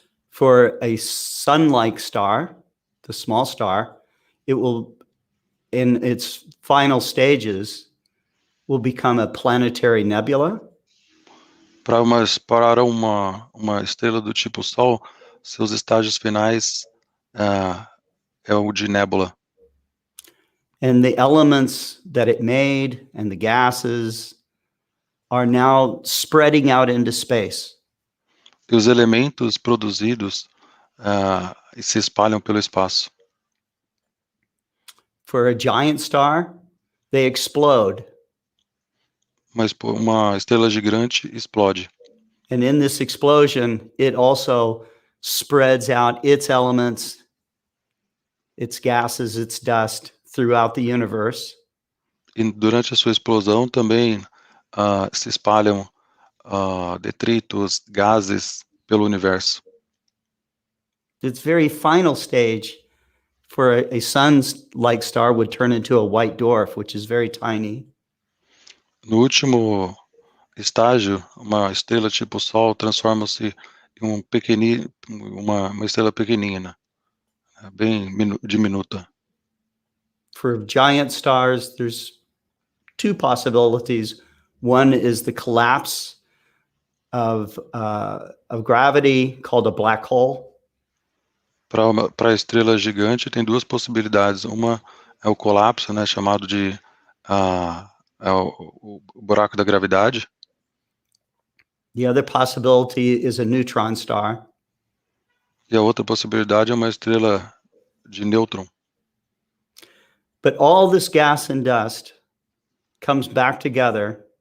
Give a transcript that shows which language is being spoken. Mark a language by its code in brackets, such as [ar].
[en] For a sun-like star, the small star, it will, in its final stages, will become a planetary nebula. [pt] Para uma estrela do tipo Sol, seus estágios finais é o de nébula. [en] And the elements that it made and the gases are now spreading out into space. [pt] E os elementos produzidos se espalham pelo espaço. [en] For a giant star, they explode. [pt] Mas uma estrela gigante explode. [en] And in this explosion, it also spreads out its elements, its gases, its dust throughout the universe. [pt] E durante a sua explosão também se espalham detritos, gases pelo universo. [en] Its very final stage for a sun-like star would turn into a white dwarf, which is very tiny. [pt] No último estágio, uma estrela tipo Sol transforma-se em uma estrela pequenina, bem diminuta. [en] For giant stars, there's two possibilities. One is the collapse of gravity, called a black hole. [pt] Para a estrela gigante tem duas possibilidades. Uma é o colapso, né, chamado de o buraco da gravidade. [en] The other possibility is a neutron star. [pt] E a outra possibilidade é uma estrela de nêutron. [en] But all this gas and dust comes back together